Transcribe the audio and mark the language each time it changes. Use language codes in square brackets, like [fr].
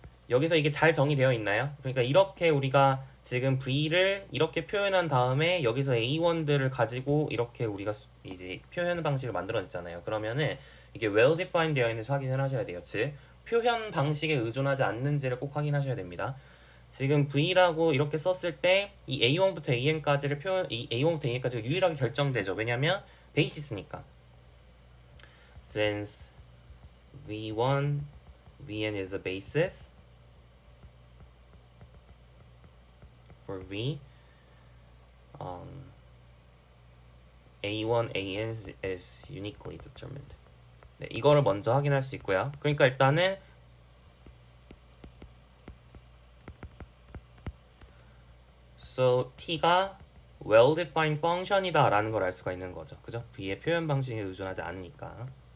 [ko] 여기서 이게 잘 정의되어 있나요? 그러니까 이렇게 우리가 지금 V를 이렇게 표현한 다음에 여기서 A1들을 가지고 이렇게 우리가 이제 표현 방식을 만들어냈잖아요. 그러면은 이게 well defined 되어 있는지 확인을 하셔야 돼요. 즉 표현 방식에 의존하지 않는지를 꼭 확인하셔야 됩니다. 지금 V라고 이렇게 썼을 때 이 A1부터 AN까지를 이 A1부터 AN까지가 유일하게 결정되죠. 왜냐면 베이시스니까. [en] Since V1, Vn is a basis for V, A1, AN is uniquely determined. [ko] 네, 이거를 먼저 확인할 수 있고요. 그러니까 일단은 so t가 well-defined function이다 라는 걸 알 수가 있는 거죠. 그죠? V의 표현 방식에 의존하지 않으니까.